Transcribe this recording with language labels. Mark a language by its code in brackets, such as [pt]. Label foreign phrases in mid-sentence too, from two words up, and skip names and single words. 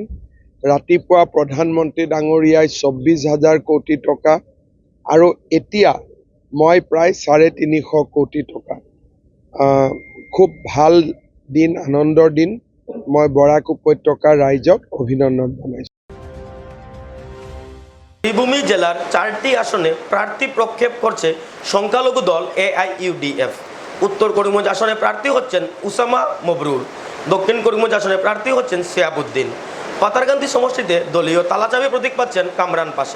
[as] ৰাতিপুৱা প্ৰধানমন্ত্ৰী ডাঙৰীয়াই 24,000 কোটি টকা আৰু এতিয়া মই প্ৰায় 350 কোটি টকা। খুব ভাল দিন, আনন্দৰ দিন। মই বৰাক উপত্যকাৰ রাইজক অভিনন্দন জানাইছোঁ। [bn] শ্রীভূমি জেলার 4টি আসনে প্রার্থী প্রক্ষেপ করছে সংখ্যালঘু দল AIUDF। উত্তর করিমগঞ্জ আসনে প্রার্থী হচ্ছেন উসামা মবরুর, দক্ষিণ করিমগঞ্জ আসনে প্রার্থী হচ্ছেন শিহাবুদ্দিন। পাতারকান্দি সমষ্টিতে দলীয় তালাচাবি প্রতীক পাচ্ছেন কামরান পাশা।